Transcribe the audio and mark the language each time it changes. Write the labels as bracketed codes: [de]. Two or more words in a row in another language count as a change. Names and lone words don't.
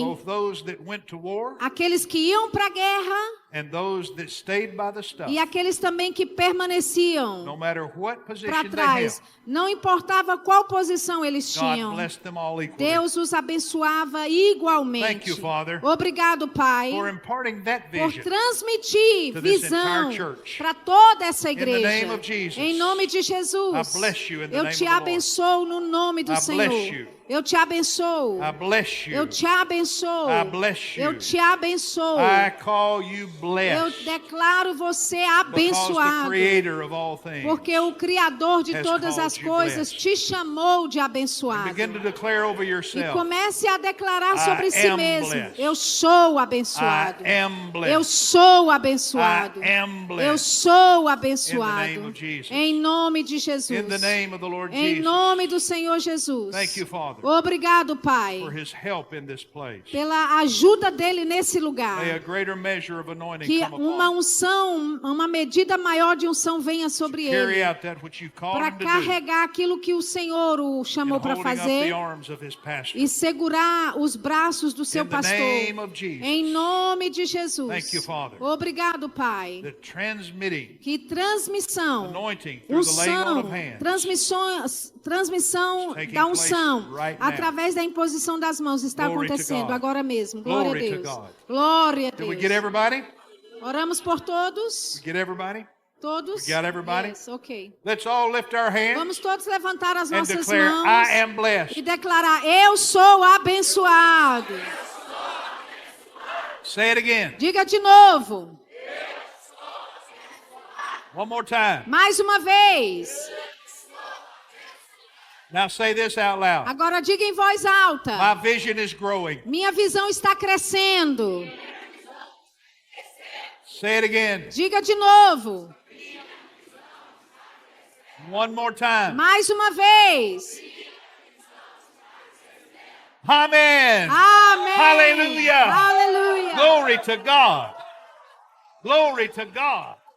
[en] both those that went to war [pt] aqueles que iam para a guerra [en] and those that stayed by the stuff, [pt] e aqueles também que permaneciam [en] no matter what [pt] para [en] position they [pt] trás, [en] held, [pt] não importava qual posição eles [en] God [pt] tinham, [en] blessed them all equally. [pt] Deus os abençoava igualmente. [en] Thank you, Father, [pt] Obrigado, Pai, [en] for imparting that [pt] por [en] vision [pt] transmitir [en] to this [pt] visão [en] entire church. [pt] para toda essa [en] In the [pt] igreja. [en] name of Jesus, [pt] Em nome de Jesus, [en] I bless you in the [pt] eu [en] name [pt] te [en] of the Lord. [pt] abençoo no nome do [en] I [pt] Senhor. [en] bless you [pt] Eu te abençoo. [en] I bless you. [pt] Eu te abençoo. [en] I bless you. [pt] Eu te abençoo. [en] I call you [pt] Eu [en] blessed. [pt] declaro você [en] Because the [pt] abençoado. [en] creator of all things. [pt] Porque o Criador de [en] has [pt] todas [en] called [pt] as [en] you [pt] coisas [en] blessed. [pt] te chamou de [en] And [pt] abençoado. [en] begin to declare over [pt] E [en] yourself. [pt] comece a declarar sobre [en] I [pt] si [en] am [pt] mesmo. [en] blessed. [pt] Eu sou [en] I [pt] abençoado. [en] am blessed. [pt] Eu sou abençoado. [en] I am blessed. [pt] Eu sou [en] In the [pt] abençoado. [en] name of Jesus. [pt] Em nome de Jesus. [en] In the name of the Lord [pt] Em [en] Jesus. [pt] nome do Senhor Jesus. [en] Thank you, Father, [pt] Obrigado, Pai, [en] for his help in this place. [pt] pela ajuda dele nesse lugar. [en] May a greater measure of anointing [pt] Que [en] come [pt] uma [en] upon him. [pt] unção, uma medida maior de unção venha sobre [en] Carry [pt] ele. [en] out that which you called [pt] Para [en] him to do. [pt] carregar aquilo que o Senhor o [en] And [pt] chamou para [en] holding up [pt] fazer. [en] the arms of his pastor. [pt] E segurar os braços do seu [en] In the [pt] pastor. [en] name of Jesus. [pt] Em nome de Jesus. [en] Thank you, Father. [pt] Obrigado, Pai. [en] The transmitting [pt] Que transmissão, [en] anointing through the laying on of [pt] unção, [en] hands. [pt] transmissão [en] Taking [pt] da [en] place [pt] unção [en] right now. [pt] através da imposição das mãos está [en] Glory to [pt] acontecendo [en] God. [pt] agora mesmo. Glória [en] Glory [pt] a [en] to [pt] Deus. [en] God. [pt] Glória a [en] Did we [pt] Deus. [en] get everybody? [pt] Oramos por todos. [en] We get everybody? [pt] Todos. [en] We got everybody? Yes, ok. Let's all lift our hands [pt] Vamos todos levantar as [en] and [pt] nossas [en] declare, [pt] mãos [en] I am blessed. [pt] e declarar: eu sou abençoado. [en] Say it again. [pt] Diga de novo. [en] One more time. [pt] Mais uma vez. [en] Now say this out loud. [pt] Agora diga em voz alta. [en] My vision is growing. [pt] Minha visão está crescendo. [en] Say it again. [pt] Diga de novo. [en] One more time. [pt] Mais uma vez. [en] Amen. [pt] Amém. [en] Hallelujah. [pt] Aleluia. [en] Glory to God. Glory to God.